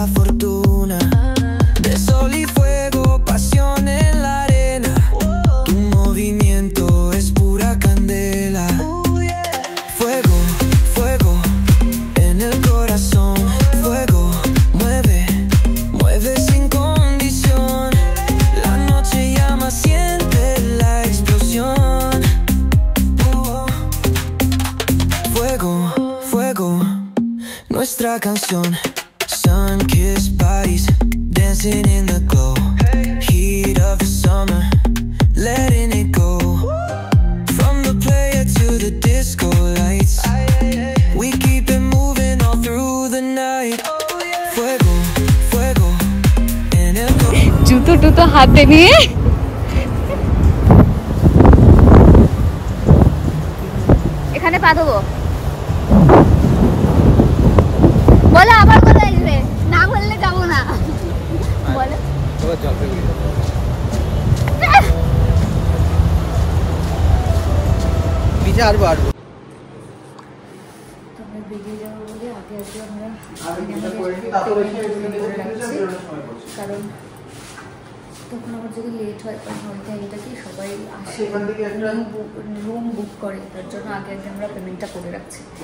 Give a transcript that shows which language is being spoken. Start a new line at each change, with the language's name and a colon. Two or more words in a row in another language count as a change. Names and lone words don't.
Spanish: fortuna de sol y fuego, pasión en la arena, tu movimiento es pura candela, fuego, fuego en el corazón, fuego, mueve, mueve sin condición, la noche llama, siente la explosión. Fuego, fuego, nuestra canción.
English: Sun-kissed bodies dancing in the glow. Heat of the summer, letting it go. From the player to the disco lights, we keep it moving all through the night.
Spanish: Fuego, fuego, en el
Bangla: জুতো টুতো হাতে নিয়ে এখানে পা দেবো। বলে আবার কোথায় আসবে? না বললে যাবো না। বলে বেরিয়ে যাবো বলে আগে আমরা কারণ তখন আবার যদি লেট হয় কারণ ওইটা এটা কি সবাই আসে রুম বুক করে, তার জন্য আগে আমরা পেমেন্টটা করে রাখছি।